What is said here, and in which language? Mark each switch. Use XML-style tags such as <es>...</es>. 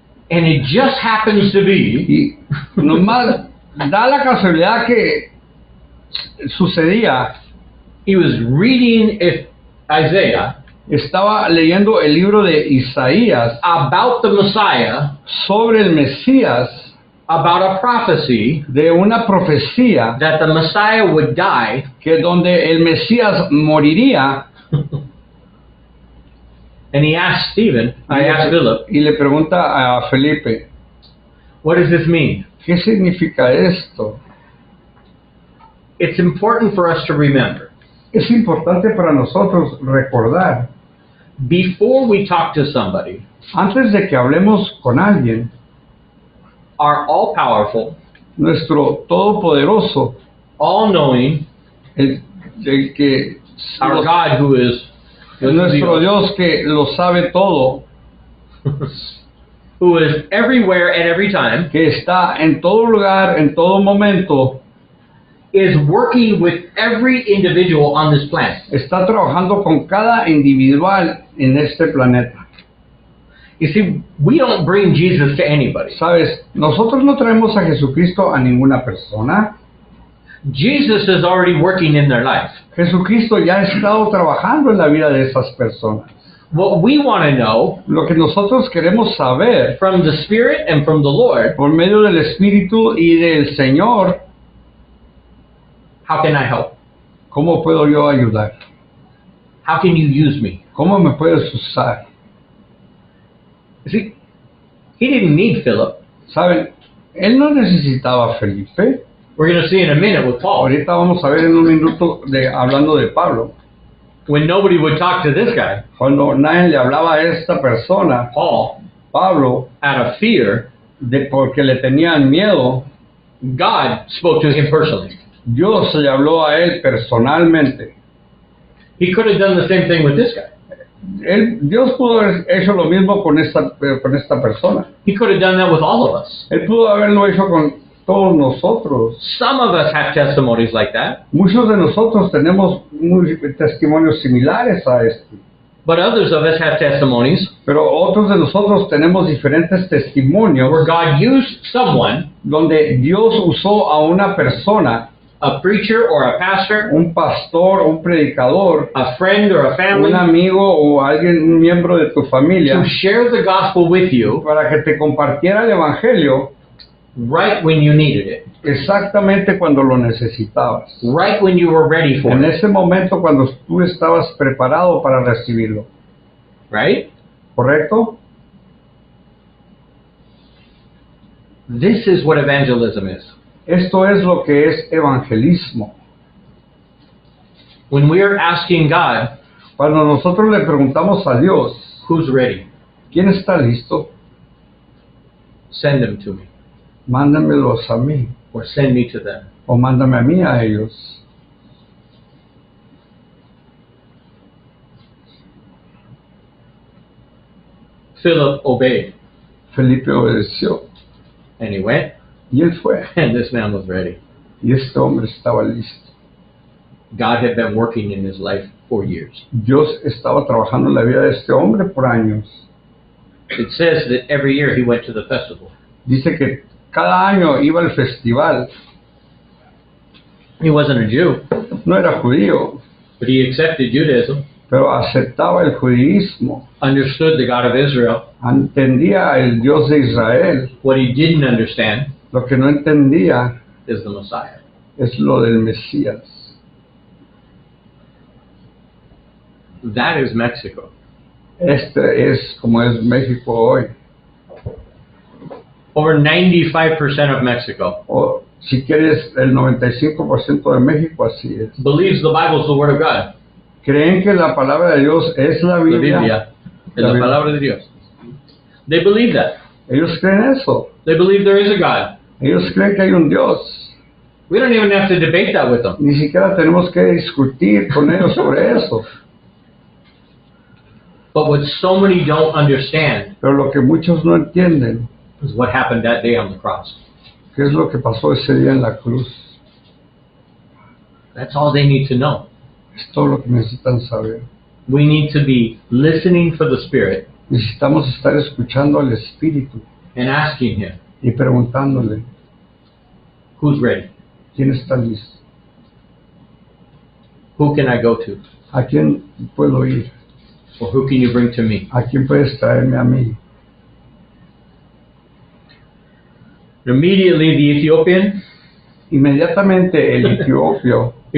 <en>And it just happens to be</en> <es>Y nomás da la casualidad que sucedía,</es> <en>he was reading Isaiah</en> <es>estaba leyendo el libro de Isaías</es> <en>about the Messiah,</en> <es>sobre el Mesías,</es> <en>about a prophecy</en> <es>de una profecía</es> <en>that the Messiah would die,</en> <es>que donde el Mesías moriría,</es> <en>and he asked Philip,</en> <es>y le pregunta a Felipe,</es> <en>"What does this mean?"</en> <es>¿qué significa esto?</es> <en>It's important for us to remember,</en> <es>Es importante para nosotros recordar,</es> <en>before we talk to somebody,</en> <es>antes de que hablemos con alguien,</es> <en>our all-powerful,</en> <es>nuestro todopoderoso,</es> <en>all-knowing,</en> <es>el que</es> <en>our God who is</en> <es>nuestro Dios que lo sabe todo,</es> <en>who is everywhere at every time,</en> <es>que está en todo lugar, en todo momento,</es> <en>is working with every individual on this planet.</en> <es>está trabajando con cada individual en este planeta.</es> <en>You see, we don't bring Jesus to anybody.</en> <es>Sabes, nosotros no traemos a Jesucristo a ninguna persona.</es> <en>Jesus is already working in their life.</en> <es>Jesucristo ya ha estado trabajando en la vida de esas personas.</es> <en>What we want to know</en> <es>Lo que nosotros queremos saber</es> <en>from the Spirit and from the Lord,</en> <es>por medio del Espíritu y del Señor,</es> <en>how can I help?</en> <es>¿cómo puedo yo ayudar?</es> <en>How can you use me?</en> <es>¿Cómo me puedes usar?</es> <en>You see, he didn't need Philip.</en> <es>¿Saben? Él no necesitaba a Felipe.</es> <en>We're going to see in a minute with Paul.</en> <es>Ahorita vamos a ver en un minuto hablando de Pablo.</es> <en>When nobody would talk to this guy,</en> <es>Cuando nadie le hablaba a esta persona,</es> <en>Paul,</en> <es>Pablo,</es> <en>out of fear,</en> <es>porque le tenían miedo,</es> <en>God spoke to him personally.</en> <es>Dios le habló a él personalmente.</es> <en>He could have done the same thing with this guy.</en> <es>Dios pudo haber hecho lo mismo con esta persona.</es> <en>He could have done that with all of us.</en> <es>Él pudo haberlo hecho con todos nosotros.</es> <en>Some of us have testimonies like that,</en> <es>Muchos de nosotros tenemos testimonios similares a este.</es> <en>but others of us have testimonies</en> <es>Pero otros de nosotros tenemos diferentes testimonios</es> <en>where God used someone,</en> <es>donde Dios usó a una persona,</es> <en>a preacher or a pastor,</en> <es>un pastor, un predicador,</es> <en>a friend or a family,</en> <es>un amigo o alguien, un miembro de tu familia,</es> <en>to share the gospel with you</en> <es>para que te compartiera el evangelio</es> <en>right when you needed it,</en> <es>exactamente cuando lo necesitabas.</es> <en>right when you were ready for</en> <es>En</es> <en>it,</en> <es>ese momento cuando tú estabas preparado para recibirlo.</es> <en>right?</en> <es>¿Correcto?</es> <en>This is what evangelism is.</en> <es>Esto es lo que es evangelismo.</es> <en>When we are asking God,</en> <es>Cuando nosotros le preguntamos a Dios,</es> <en>who's ready?</en> <es>¿quién está listo?</es> <en>Send them to me,</en> <es>Mándamelos a mí</es> <en>or send me to them.</en> <es>o mándame a mí a ellos.</es> <en>Philip obeyed,</en> <es>Felipe obedeció</es> <en>and he went,</en> <es>y él fue</es> <en>and this man was ready.</en> <es>y este hombre estaba listo.</es> <en>God had been working in his life for years.</en> <es>Dios estaba trabajando en la vida de este hombre por años.</es> <en>It says that every year he went to the festival.</en> <es>Dice que cada año iba al festival.</es> <en>He wasn't a Jew,</en> <es>No era judío,</es> <en>but he accepted Judaism,</en> <es>pero aceptaba el judaísmo.</es> <en>understood the God of Israel.</en> <es>Entendía el Dios de Israel.</es> <en>What he didn't understand</en> <es>Lo que no entendía</es> <en>is the Messiah.</en> <es>es lo del Mesías.</es> <en>That is Mexico.</en> <es>Este es como es México hoy.</es> <en>Over 95% of Mexico</en> <es>O si quieres, el 95% de México así es.</es> <en>believes the Bible is the Word of God.</en> <es>Creen que la palabra de Dios es la La Biblia. Biblia es La la Biblia. palabra de Dios.</es> <en>They believe that.</en> <es>Ellos creen eso.</es> <en>They believe there is a God.</en> <es>Ellos creen que hay un Dios.</es> <en>We don't even have to debate that with them.</en> <es>Ni siquiera tenemos que discutir con ellos sobre eso.</es> <en>But what so many don't understand</en> <es>Pero lo que muchos no entienden,</es> <en>is what happened that day on the cross.</en> <es>¿qué es lo que pasó ese día en la cruz?</es> <en>That's all they need to know.</en> <es>Es todo lo que necesitan saber.</es> <en>We need to be listening for the Spirit</en> <es>Necesitamos estar escuchando al Espíritu</es> <en>and asking Him,</en> <es>y preguntándole,</es> <en>who's ready?</en> <es>¿quién está listo?</es> <en>Who can I go to?</en> <es>¿A quién puedo ir?</es> <en>Or who can you bring to me?</en> <es>¿A quién puedes traerme a mí?</es> <en>Immediately the Ethiopian,</en> <es>Inmediatamente el etiopio,</es>